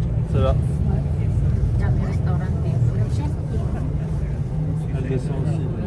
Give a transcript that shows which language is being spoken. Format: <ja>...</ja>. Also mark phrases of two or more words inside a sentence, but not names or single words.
<fr>Ça va.</fr> <tl>Dami restaurant dito.</tl> <fr>Elle descend aussi.</fr>